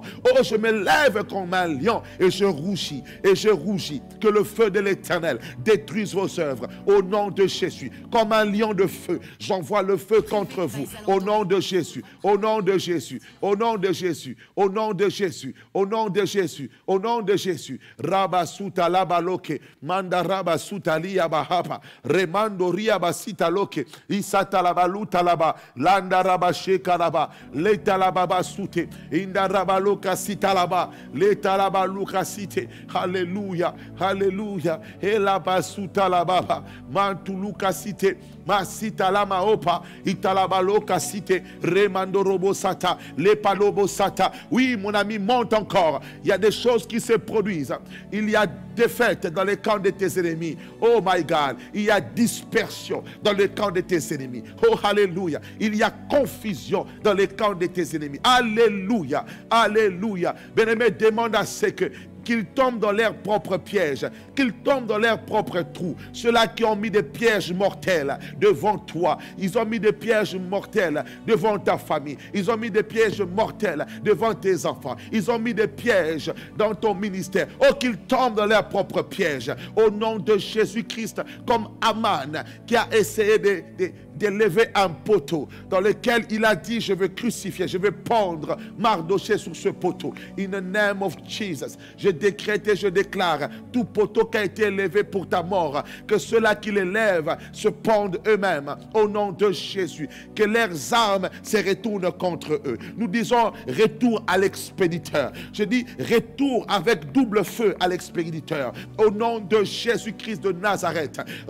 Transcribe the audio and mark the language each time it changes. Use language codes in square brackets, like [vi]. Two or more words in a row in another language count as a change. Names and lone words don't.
[fr] Oh, je me lève comme un lion et je rougis. Et je rougis. Que le feu de l'Éternel détruise vos œuvres au nom de Jésus. Comme un lion de feu, j'envoie le feu contre vous au nom de Jésus. Au nom de Jésus. Au nom de Jésus, au nom de Jésus, au nom de Jésus, au nom de Jésus. Rabasuta labaloke, manda rabasuta liabahapa, remando riabasita loke, isata labaluta laba, landa rabasheka laba, leta lababa sute, inda rabaloka sita laba, leta labaluka site. Alléluia, alléluia. Elabasuta lababa, mantuluka site, masita lama opa, italabaloka site, remando robosata, lepalo Oui, mon ami, monte encore. Il y a des choses qui se produisent. Il y a défaite dans les camps de tes ennemis. [en] Oh my God. [fr] Il y a dispersion dans les camps de tes ennemis. Oh, alléluia. Il y a confusion dans les camps de tes ennemis. Alléluia. Alléluia. Bien-aimé, demande à ce qu'ils tombent dans leurs propres pièges, qu'ils tombent dans leurs propres trous. Ceux-là qui ont mis des pièges mortels devant toi, ils ont mis des pièges mortels devant ta famille, ils ont mis des pièges mortels devant tes enfants, ils ont mis des pièges dans ton ministère. Oh, qu'ils tombent dans leurs propres pièges, au nom de Jésus-Christ, comme Aman qui a essayé d'élever un poteau dans lequel il a dit: je vais crucifier, je vais pendre Mardochée sur ce poteau. [en] In the name of Jesus, [fr] je décrète et je déclare: tout poteau qui a été élevé pour ta mort, que ceux-là qui l'élèvent se pendent eux-mêmes au nom de Jésus, que leurs armes se retournent contre eux. Nous disons retour à l'expéditeur. Je dis retour avec double feu à l'expéditeur au nom de Jésus-Christ de Nazareth.